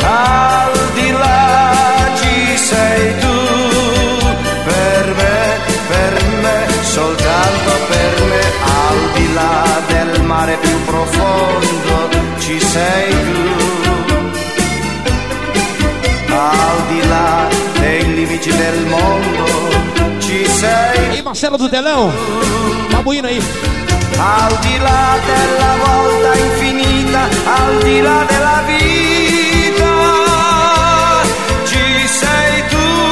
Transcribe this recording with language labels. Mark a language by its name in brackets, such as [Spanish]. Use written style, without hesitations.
[Italian] Al di là ci sei tu, per me, soltanto per me. Al di là del mare più profondo, ci sei tu. Al di là dei limiti del mondo, ci sei. [Portuguese] E Marcelo do Telão, babuino aí. [Italian] Al di là della volta infinita, al di là della vita, ci sei tu.